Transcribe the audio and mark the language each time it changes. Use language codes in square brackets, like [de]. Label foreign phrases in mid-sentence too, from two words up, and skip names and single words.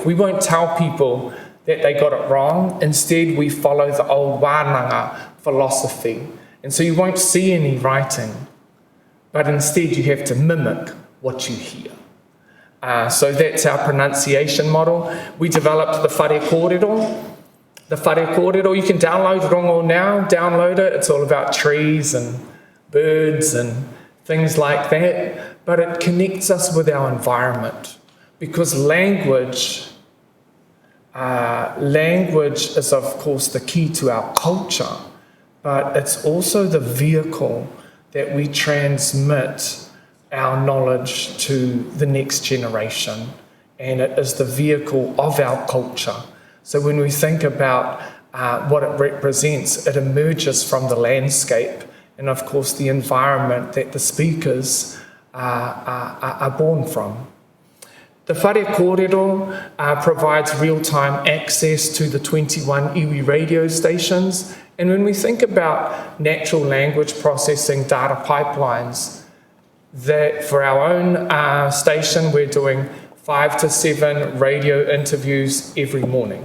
[en] We won't tell people that they got it wrong. Instead, we follow the old wānanga philosophy. And so you won't see any writing, but instead you have to mimic what you hear. So that's our pronunciation model. We developed the [mi] whare kōrero. [en] The [mi] whare kōrero, [en] you can download Rongo now, download it. It's all about trees and birds and things like that. But it connects us with our environment, because language is, of course, the key to our culture, but it's also the vehicle that we transmit our knowledge to the next generation, and it is the vehicle of our culture. So when we think about what it represents, it emerges from the landscape and, of course, the environment that the speakers are born from. The [mi] whare kōrero [en] provides real-time access to the 21 iwi radio stations. And when we think about natural language processing data pipelines, that for our own station, we're doing 5 to 7 radio interviews every morning.